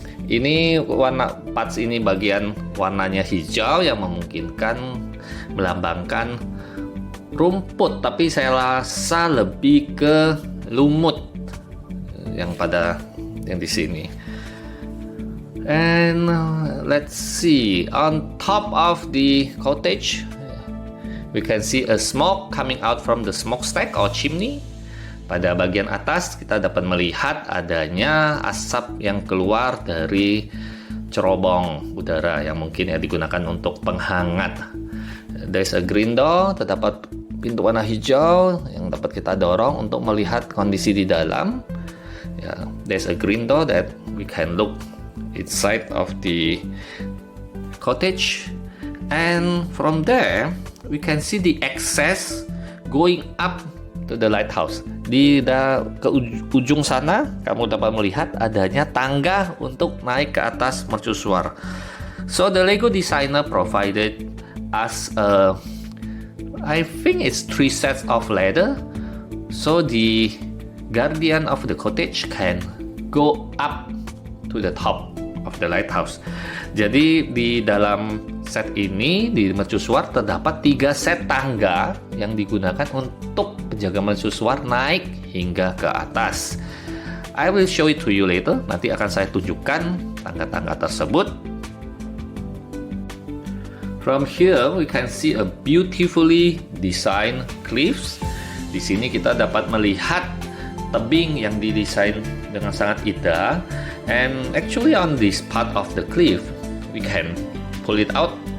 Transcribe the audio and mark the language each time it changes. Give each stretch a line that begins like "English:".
Indonesian: Ini warna parts ini bagian warnanya hijau yang memungkinkan melambangkan rumput, tapi saya rasa lebih ke lumut yang di sini.
English: And let's see, on top of the cottage we can see a smoke coming out from the smokestack or chimney.
Indonesian: Pada bagian atas kita dapat melihat adanya asap yang keluar dari cerobong udara yang mungkin ya digunakan untuk penghangat.
English: There's a green door,
Indonesian: terdapat pintu warna hijau yang dapat kita dorong untuk melihat kondisi di dalam.
English: There's a green door that we can look inside of the cottage, and from there we can see the access going up to the lighthouse.
Indonesian: Ke ujung sana kamu dapat melihat adanya tangga untuk naik ke atas mercusuar.
English: So the Lego designer provided us I think it's 3 sets of ladder, so the guardian of the cottage can go up to the top of the lighthouse.
Indonesian: Jadi di dalam set ini di mercusuar terdapat 3 set tangga yang digunakan untuk penjaga mercusuar naik hingga ke atas.
English: I will show it to you later.
Indonesian: Nanti akan saya tunjukkan tangga-tangga tersebut.
English: From here we can see a beautifully designed cliffs.
Indonesian: Di sini kita dapat melihat tebing yang didesain dengan sangat indah.
English: And actually on this part of the cliff we can pull it up.